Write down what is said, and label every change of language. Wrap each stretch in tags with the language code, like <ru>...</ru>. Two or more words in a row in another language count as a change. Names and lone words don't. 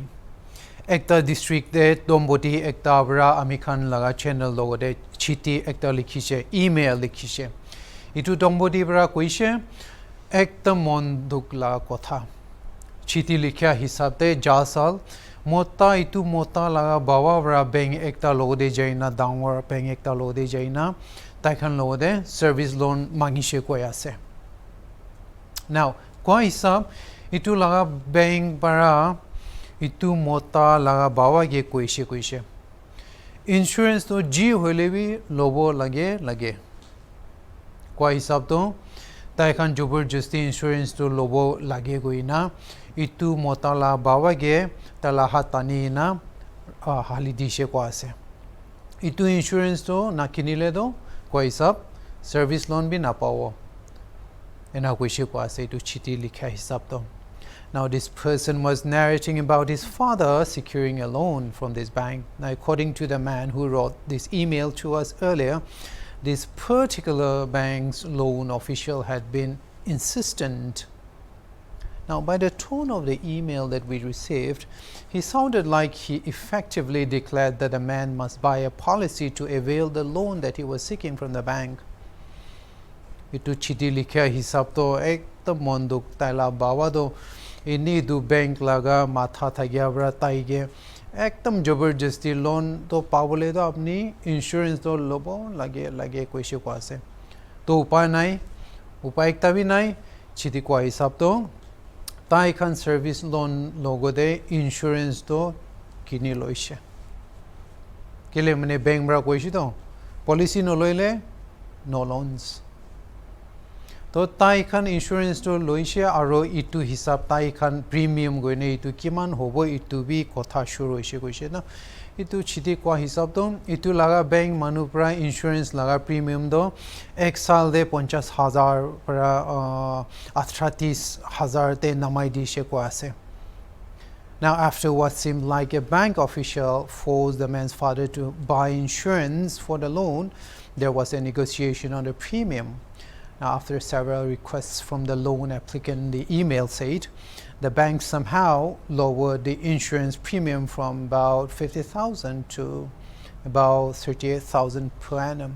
<nag>Ekta district de Domboti ekta bra amikhan laga channel logo de chiti ekta likhishe email likhishe. Itu Domboti bra koishe ekta monduk la kotha. Chiti likhya hisabte jasal mota itu mota laga bawa bra bank ekta logo de jaina dangwar bank ekta logo de jaina taikhan logo de</nag> <en>service loan</en> <nag>mangishe koi ase. Now Kwa hisab itu laga bank para itu mota laga bawa ge koishe insurance to ji hoile bi lobo lage kwa hisab to taikhan jobor justi insurance to lobo lage goina itu mota la bawa ge tala hatani na hali dishe kwa ase itu insurance to nakinile do kwa hisab</nag> <en>service loan</en> <nag>bi na pawo ena koishe kwa ase itu chiti likha hisab to.</nag> <en>Now this person was narrating about his father securing a loan from this bank. Now according to the man who wrote this email to us earlier, this particular bank's loan official had been insistent. Now by the tone of the email that we received, he sounded like he effectively declared that the man must buy a policy to avail the loan that he was seeking from the bank.</en> <nag>Itu chiti likhya hisab to ekdam monduk taila bawa do ini du bank laga matha thagya bra taige ekdam jabarjasti loan to pabole do apni insurance to lobo lage koishe ko ase to upay ekta bi nai chiti ko hisab to tai khan</nag> <en>service loan</en> <nag>logo de insurance to kini loise kele mane bank bra koishi to policy no loile no loans to tai khan insurance to loise aro itu hisab tai khan premium goine itu kiman hobo itu bi kotha shuru hoise koise na itu chiti kwa hisab to itu laga bank manu pra insurance laga premium do ek sal de 50000 para 38000 te namai dishe ko ase.</nag> <en>Now after what seemed like a bank official forced the man's father to buy insurance for the loan, there was a negotiation on the premium. Now, after several requests from the loan applicant, the email said the bank somehow lowered the insurance premium from about 50,000 to about 38,000 per annum.</en>